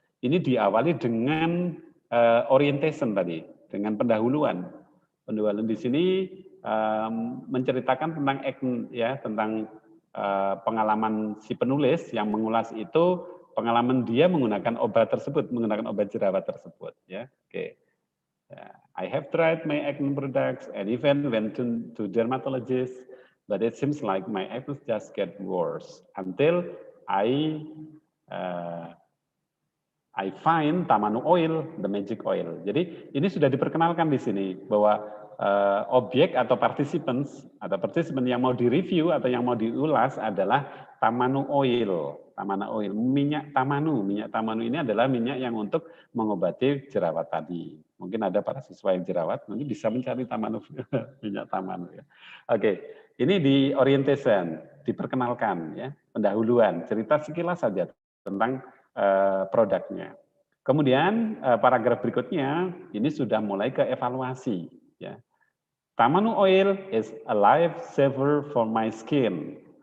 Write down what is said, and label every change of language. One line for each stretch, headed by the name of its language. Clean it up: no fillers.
Indonesian: Ini diawali dengan orientation tadi, dengan pendahuluan. Pendahuluan di sini menceritakan tentang ya, tentang pengalaman si penulis yang mengulas itu, pengalaman dia menggunakan obat tersebut, menggunakan obat jerawat tersebut. Ya, oke.
English: I have tried my acne products and even went to dermatologist. but it seems like my actions just get worse until I find Tamanu oil, the magic oil.
Indonesian: Jadi ini sudah diperkenalkan di sini bahwa objek atau participant yang mau direview atau yang mau diulas adalah Tamanu oil. Tamanu oil, minyak tamanu. Minyak tamanu ini adalah minyak yang untuk mengobati jerawat tadi. Mungkin ada para siswa yang jerawat, mungkin bisa mencari tamanu, minyak tamanu. Ya. Oke, ini di orientation, diperkenalkan, ya, pendahuluan, cerita sekilas saja tentang produknya. Kemudian paragraf berikutnya, ini sudah mulai ke evaluasi. Ya.
English: Tamanu oil is a lifesaver for my skin.